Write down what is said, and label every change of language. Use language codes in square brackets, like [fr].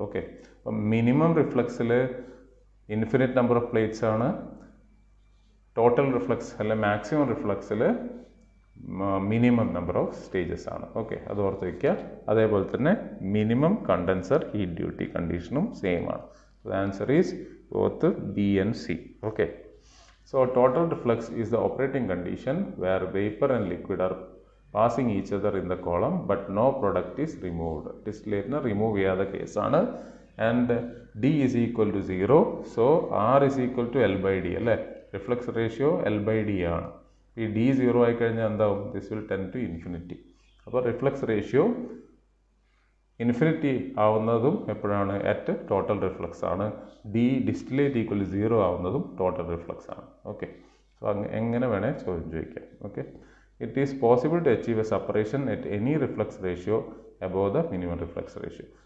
[ml] Okay, അപ്പം minimum റിഫ്ലക്സിൽ infinite number of plates ആണ്, total reflux അല്ലെ maximum റിഫ്ലക്സിൽ minimum number of stages ആണ്. Okay, അത് ഓർത്ത് വയ്ക്കുക. അതേപോലെ തന്നെ minimum condenser heat duty കണ്ടീഷനും same ആണ്. [en] The answer is both B and C. [ml] Okay, [en] So total reflux is the operating condition where vapor and liquid are passing each other in the column but no product is removed. [ml] Distillate remove ചെയ്യാത്ത കേസാണ്. [en] And D is equal to 0. So R is equal to L by D അല്ലേ? Reflux ratio L by D ആണ്. [ml] ഈ D 0 ആയി കഴിഞ്ഞാൽ എന്താവും? [en] This will tend to infinity. [ml] അപ്പോൾ reflux ratio infinity ആവുന്നതും എപ്പോഴാണ്? അറ്റ് ടോട്ടൽ റിഫ്ലക്സ് ആണ്. D distillate equal 0 ആവുന്നതും total reflux ആണ്. [en] okay, so [ml] എങ്ങനെ വേണേൽ ചോദിക്കാം. [en] Okay, it is possible to achieve a separation at any reflux ratio above the minimum reflux ratio.